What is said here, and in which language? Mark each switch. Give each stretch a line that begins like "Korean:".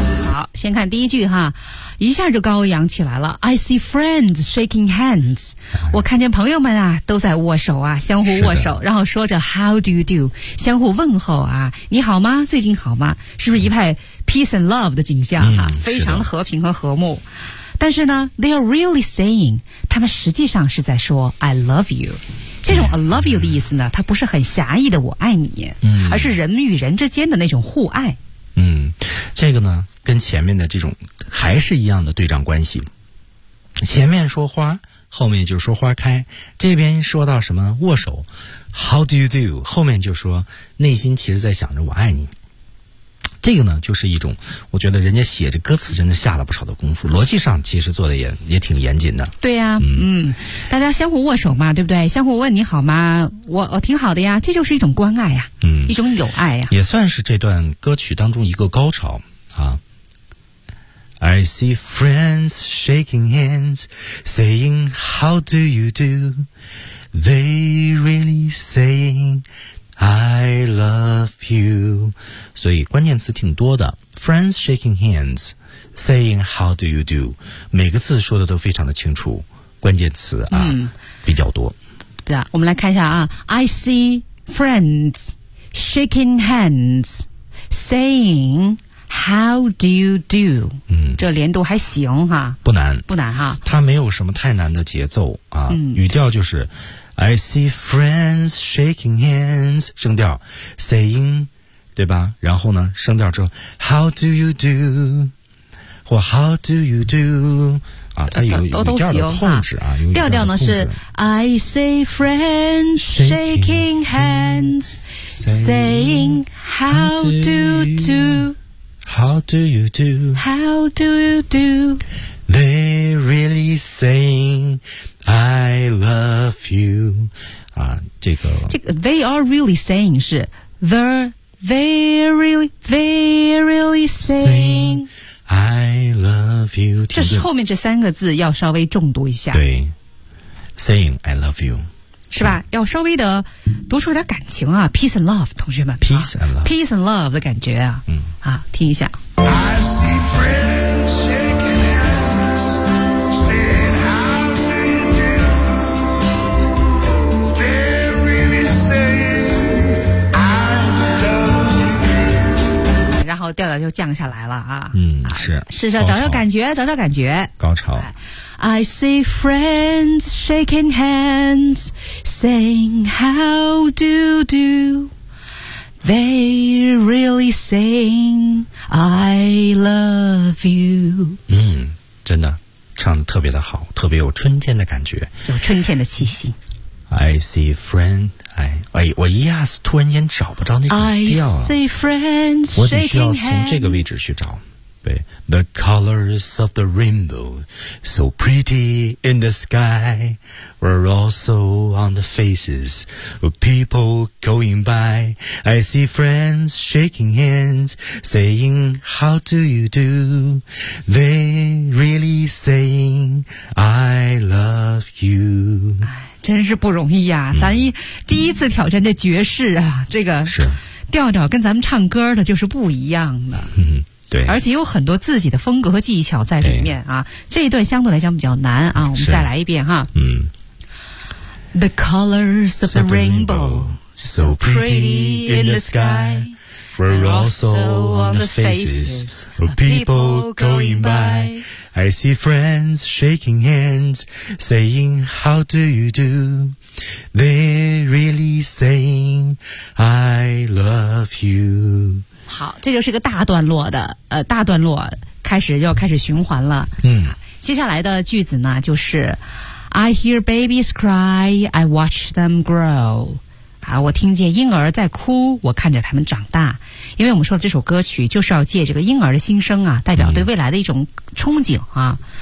Chinese: 好，先看第一句哈，一下就高扬起来了。
English: I see friends shaking hands，
Chinese: 我看见朋友们啊都在握手啊，相互握手，然后说着
English: How do you do，
Chinese: 相互问候啊，你好吗？最近好吗？是不是一派
English: peace and love
Chinese: 的景象哈、嗯？非常的和平和和睦。但是呢
English: they are really saying，
Chinese: 他们实际上是在说
English: I love you。
Chinese: 这种
English: I love you
Chinese: 的意思呢，它不是很狭义的我爱你、嗯、而是人与人之间的那种互爱。嗯，这个呢跟前面的这种还是一样的对仗关系。前面说花后面就说花开，这边说到什么握手
English: How do you do，
Chinese: 后面就说内心其实在想着我爱你。这个呢就是一种，我觉得人家写这歌词真的下了不少的功夫，逻辑上其实做的也挺严谨的。对呀、啊、嗯，大家相互握手嘛，对不对，相互问你好吗，我挺好的呀，这就是一种关爱呀、嗯、一种友爱呀，也算是这段歌曲当中一个高潮啊。
English: I see friends shaking hands, saying how do you do? They really saying I love you.
Chinese: 所以关键词挺多的。
English: Friends shaking hands, saying how do you do?
Chinese: 每个字说的都非常的清楚，关键词啊、嗯、比较多。对啊，我们来看一下啊。
English: I see friends shaking hands, saying,How do you do？嗯，
Chinese: 这连读还行哈，不难，不难哈。它没有什么太难的节奏啊，嗯、语调就是
English: ，I see friends shaking hands，
Chinese: 声调
English: ，saying，
Chinese: 对吧？然后呢，声调之后 ，
English: How do you do？或 How do you do？ 啊，
Chinese: 它有都语调的控制啊，有调调呢是
English: I see friends shaking hands saying How do you do？ How do you do? How do you do? They really saying I love you.
Chinese: 啊，这个这个
English: they are really saying 是 they really saying I love you.
Chinese: 这是后面这三个字要稍微重读一下。对
English: ，saying I love you。
Chinese: 是吧，要稍微的读出点感情啊，
English: peace and love，
Chinese: 同学们，
English: peace and love、啊、peace and love
Chinese: 的感觉啊，嗯，啊，听一下。
English: I see friends shaking hands saying how do you do they really saying I love you，
Chinese: 然后调调就降下来了啊，嗯，是是是，找找感觉，找找感觉，高潮。
English: I see friends shaking hands saying how do do they really saying I love you。
Chinese: 嗯，真的唱得特别的好，特别有春天的感觉，有春天的气息。
English: I see friends，
Chinese: 哎，我一下子突然间找不着那个调了。
English: I see friends shaking hands，
Chinese: 我得需要从这个位置去找。
English: The colors of the rainbow, so pretty in the sky, were also on the faces of people going by. I see friends shaking hands, saying, how do you do? They really saying, I love you.
Chinese: 真是不容易啊，咱一第一次挑战这爵士啊，这个调调跟咱们唱歌的就是不一样的。对，而且有很多自己的风格和技巧在里面啊。这一段相对来讲比较难啊，我们再来一遍哈。嗯。
English: The colors of the rainbow, so pretty in the sky, were also on the faces of people going by. I see friends shaking hands, saying how do you do? They're really saying I love you.
Chinese: 好，这就是个大段落的，大段落开始要开始循环了。嗯，接下来的句子呢，就是
English: I hear babies cry, I watch them grow。
Chinese: 啊，我听见婴儿在哭，我看着他们长大。因为我们说的这首歌曲就是要借这个婴儿的心声啊，代表对未来的一种憧憬啊。